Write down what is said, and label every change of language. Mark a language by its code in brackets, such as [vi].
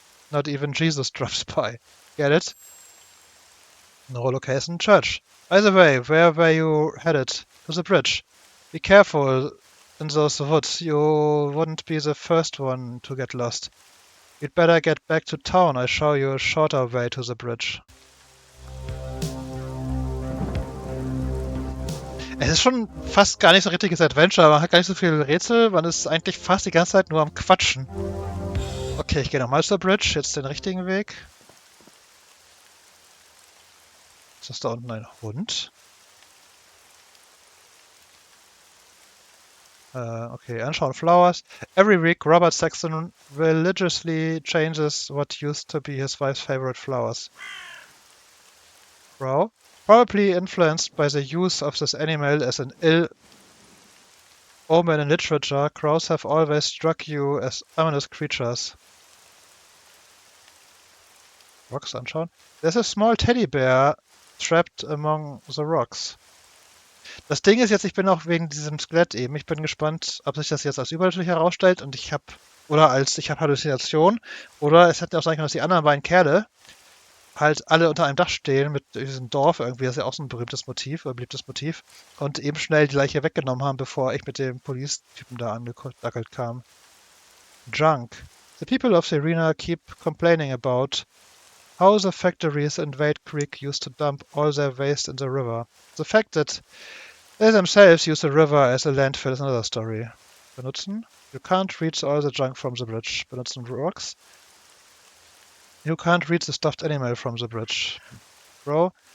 [en] Not even Jesus drops by. Get it? No location church. By the way, where were you headed? To the bridge. Be careful in those woods. You wouldn't be the first one to get lost. You'd better get back to town. I'll show you a shorter way to the bridge. [de] Es ist schon fast gar nicht so ein richtiges Adventure. Man hat gar nicht so viele Rätsel. Man ist eigentlich fast die ganze Zeit nur am Quatschen. Okay, ich gehe nochmal zur Bridge. Jetzt den richtigen Weg. Ist das da unten ein Hund? [en] Okay, unshown flowers. Every week, Robert Saxon religiously changes what used to be his wife's favorite flowers. Crow. Probably influenced by the use of this animal as an ill omen in literature, crows have always struck you as ominous creatures. Rocks unshown. There's a small teddy bear trapped among the rocks. [de] Das Ding ist jetzt, ich bin auch wegen diesem Skelett eben, ich bin gespannt, ob sich das jetzt als übernatürlich herausstellt und ich habe Halluzination, oder es hätte auch sein können, dass die anderen beiden Kerle halt alle unter einem Dach stehen mit diesem Dorf irgendwie, das ist ja auch so ein berühmtes Motiv, oder beliebtes Motiv, und eben schnell die Leiche weggenommen haben, bevor ich mit dem Police-Typen da angedackelt kam. [en] Junk. The people of the arena keep complaining about how the factories in Wade Creek used to dump all their waste in the river. The fact that they themselves use the river as a landfill is another story. Benutzen. You can't reach all the junk from the bridge. Benutzen rocks. You can't reach the stuffed animal from the bridge. Crow.